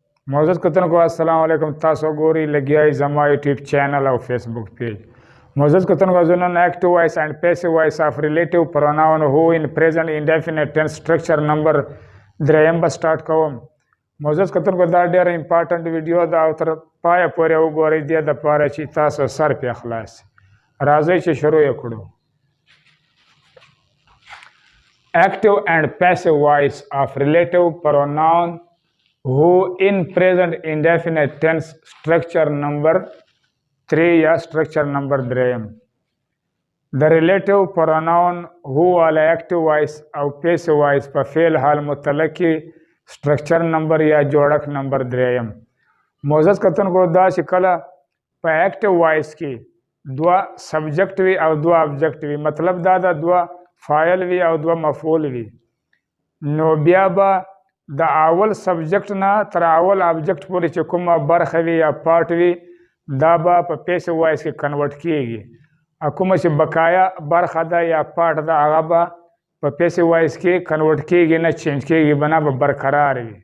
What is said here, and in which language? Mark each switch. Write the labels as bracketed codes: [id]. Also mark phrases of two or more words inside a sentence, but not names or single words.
[ps] معزز کتونکو السلام علیکم. تاسو ګورئ لګیا یې زما یوټیوب چینل او فیسبوک پیج. معزز کتونکو زه نن [en] active voice and passive voice of relative pronoun who in present indefinite tense structure number [ps] دریم به سٹارټ کوم. معزز کتونکو دا ډېره [en] important video [ps] ده او تر پایه پورې وګورئ دې دپاره چې تاسو سر پې خلاص شي. راځئ چې شروع یې کړو. [en] Active and passive voice of relative pronoun who in present indefinite tense structure number 3 या structure number 3. The relative pronoun who वाला active voice او passive voice [ps] په فعل حال متعلق کې [en] structure number یا جوړک number 3. [ps] معزز کتونکو دا چې کله په [en] active voice [ps] کې دوه subject وي او دوه object وي، مطلب دا ده دوه فاعل وي او دوه مفعول وي، نو بیا به د اول سبجیکټ نه تر اول ابجیکټ پورې چې کومه برخه وي یا پارټ وي دا به په [en] passive voice [ps] کې کنورټ کیږي، او کومه چې بقایا برخه ده یا پارټ ده هغه به په [en] passive voice [ps] کې کنورټ کیږي، نه چینج کیږي، بنا به برقرار وي.